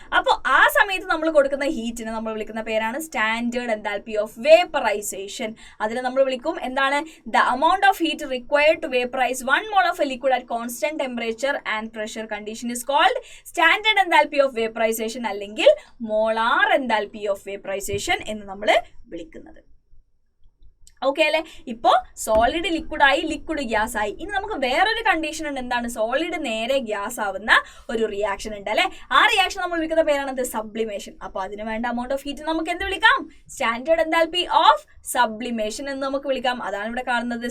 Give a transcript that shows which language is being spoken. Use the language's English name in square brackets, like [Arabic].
[Malayalam] അപ്പോൾ ആ സമയത്ത് നമ്മൾ കൊടുക്കുന്ന ഹീറ്റിന് നമ്മൾ വിളിക്കുന്ന പേരാണ് സ്റ്റാൻഡേർഡ് എൻതാൽപ്പി ഓഫ് വേപ്പറൈസേഷൻ. അതിനെ നമ്മൾ വിളിക്കും എന്താണ്, [English] the amount of heat required to vaporize 1 mole of a liquid at constant temperature and pressure condition is called standard enthalpy of vaporization അല്ലെങ്കിൽ molar enthalpy of vaporization [Malayalam] എന്ന് നമ്മൾ വിളിക്കുന്നത്. Okay അല്ലേ? ഇപ്പോൾ സോളിഡ് ലിക്വിഡായി, ലിക്വിഡ് ഗ്യാസ് ആയി. ഇനി നമുക്ക് വേറൊരു കണ്ടീഷൻ ഉണ്ട്. എന്താണ്? സോളിഡ് നേരെ ഗ്യാസ് ആവുന്ന ഒരു റിയാക്ഷൻ ഉണ്ട് അല്ലെ. ആ റിയാക്ഷൻ നമ്മൾ വിളിക്കുന്ന പേരാണ് സബ്ലിമേഷൻ. അപ്പോൾ അതിന് വേണ്ട amount of heat നമുക്ക് എന്ത് വിളിക്കാം, സ്റ്റാൻഡേർഡ് എൻതാൽപ്പി ഓഫ് സബ്ലിമേഷൻ എന്ന് നമുക്ക് വിളിക്കാം. അതാണ് ഇവിടെ കാണുന്നത്.